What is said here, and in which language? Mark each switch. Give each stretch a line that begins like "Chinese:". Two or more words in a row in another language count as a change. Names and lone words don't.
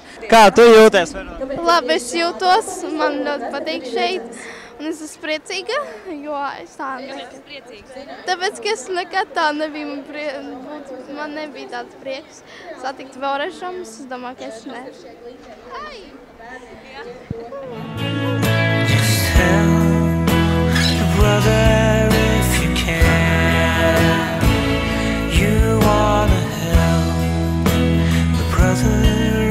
Latvian: Kā tu jūties? Labi, es jūtos, man ļoti patīk šeit. Un es esmu priecīga, jo es tā tāpēc, ka es nekad tā nebiju, man nebija tāds prieks satikt vēlreiz šomas, es domāju, ka es ne.
English: Just help a brother if you can. You wanna help a brother